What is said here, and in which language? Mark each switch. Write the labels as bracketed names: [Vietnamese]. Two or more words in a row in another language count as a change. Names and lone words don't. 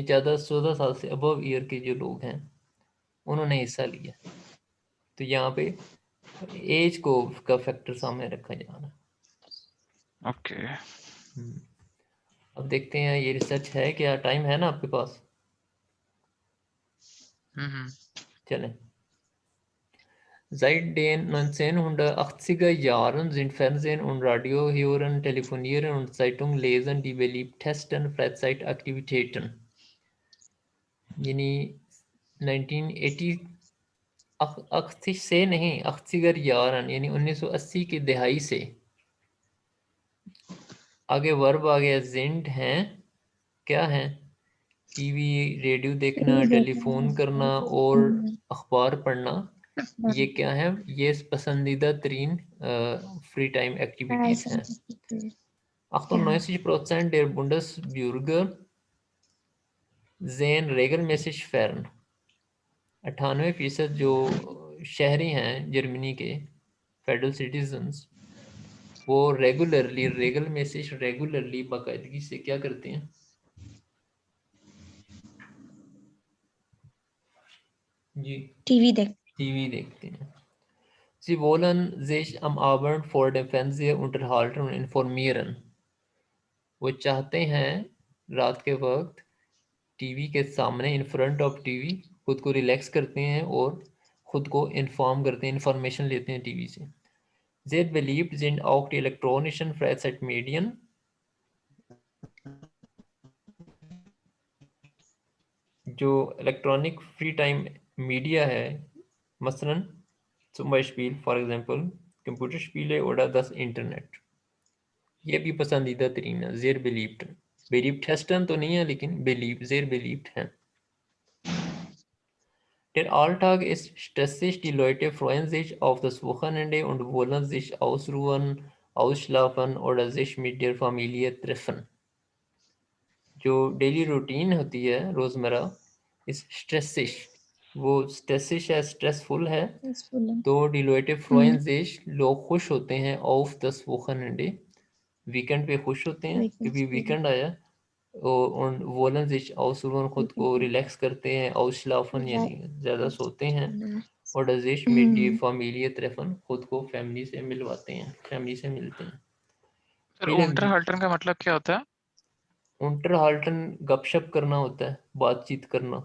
[Hindi] 14 साल से [English] above year [Hindi] के जो लोग हैं उन्होंने हिस्सा लिया। तो यहाँ पे एज को का फैक्टर सामने रखा जा रहा है। ओके। अब देखते हैं ये रिसर्च है क्या, टाइम है ना आपके पास? चलें। [German] Seit den 1980er Jahren sind Fernsehen und Radio hören, telefonieren und Zeitung lesen die beliebtesten Freizeitaktivitäten. [Hindi] यानी 1980 से नहीं, [German] 80er Jahren [Hindi] यानी 1980 की दहाई से आगे वर्ब आ गया, जिंड हैं, क्या है? टीवी, रेडियो देखना, टेलीफोन करना और अखबार पढ़ना, ये क्या है? ये पसंदीदा तरीन [English] free time activities [Hindi] हैं। [German] 98% der Bundesbürger sehen regelmäßig fern। [Hindi] 98% जो शहरी हैं जर्मनी के [English] federal citizens, [Hindi] वो रेगुलरली बाकायदगी से क्या करते हैं? जी, टीवी देखते हैं। [German] Sie wollen sich am Abend vor dem Fernseher unterhalten und informieren। [Hindi] वो चाहते हैं रात के वक्त टीवी के सामने, [English] in front of TV, [Hindi] खुद को रिलैक्स करते हैं और खुद को इन्फॉर्म करते हैं, इंफॉर्मेशन लेते हैं टीवी से। [German] Sehr beliebt sind auch die elektronischen Freizeitmedien। [Hindi] जो [English] electronic free time media [Hindi] है, मसलन [German] zum Beispiel, [English] for example, [German] Computerspiele oder das Internet। [Hindi] ये भी पसंदीदा तरीन है, [German] sehr beliebt. [Hindi] बिलीव्ड तो नहीं है, लेकिन बिलीव, [German] sehr beliebt [Hindi] है। [German] Der Alltag ist stressig, die Leute freuen sich auf das Wochenende und wollen sich ausruhen, ausschlafen oder sich mit der Familie treffen। [Hindi] जो [English] daily routine [Hindi] होती है रोज़मर्रा, [German] ist stressig, [Hindi] वो स्ट्रेसिश है, स्ट्रेसफुल है। [German] तो die Leute freuen sich, [Hindi] लोग खुश होते हैं, [German] auf das Wochenende, [Hindi] वीकेंड पे खुश होते हैं क्योंकि वीकेंड आया। [German] और wollen sich ausruhen, [Hindi] खुद को रिलैक्स करते हैं, ausschlafen यानी ज़्यादा सोते हैं, और [German] sich mit die Familie treffen, [Hindi] खुद को फैमिली से मिलवाते हैं, फैमिली से मिलते हैं। सर unterhalten का मतलब क्या होता है? unterhalten गपशप करना होता है, बातचीत करना,